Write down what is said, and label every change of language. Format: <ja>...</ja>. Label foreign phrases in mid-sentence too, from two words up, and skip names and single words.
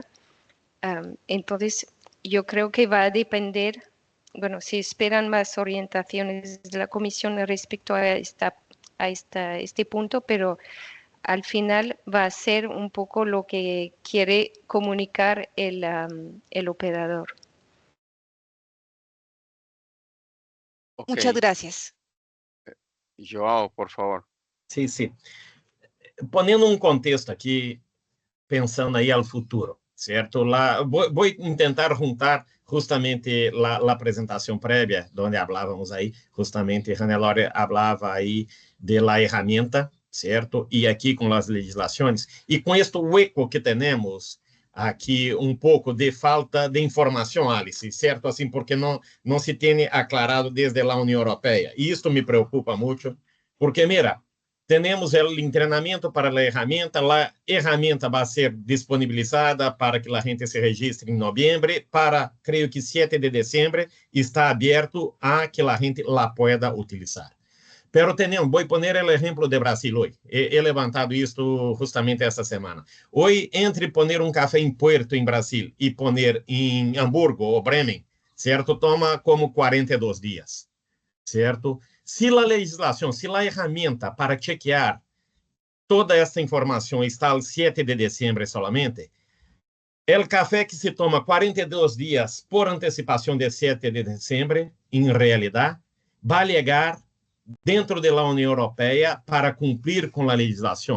<es>Entonces, yo creo que va a depender, bueno, si esperan más orientaciones de la Comisión respecto a este punto, pero al final va a ser un poco lo que quiere comunicar el operador. Muchas Ok, gracias. Joao, por favor.</es> <pt>Sim, sim. Ponendo contexto aqui, pensando aí ao futuro, certo? Lá, vou tentar juntar justamente a apresentação prévia, onde falávamos aí, justamente, Hannelore falava aí</pt> <es>de la herramienta,</es> <pt>certo? E aqui com as legislações, e com este hueco que temos aqui, um pouco de falta de informação, Alice, certo? Assim, porque não se tem aclarado desde a União Europeia. E isto me preocupa muito, porque, mira, temos o treinamento para a herramienta vai ser disponibilizada para que a gente se registre em novembro, para, creio que 7 de dezembro, está aberto a que a gente</pt> <es>la pueda utilizar.</es> <pt>Pero vou poner o exemplo de Brasil hoje.</pt> <es>He levantado</es> <pt>isto justamente esta semana. Hoje, entre poner café em Puerto, em Brasil, e poner em Hamburgo ou Bremen, certo? Toma como 42 dias, certo? Se a legislação, se a ferramenta para chequear toda essa informação está ao 7 de dezembro solamente, o café que se toma 42 dias por antecipação de 7 de dezembro, em realidade, vai chegar dentro da União Europeia para cumprir com a legislação.</pt>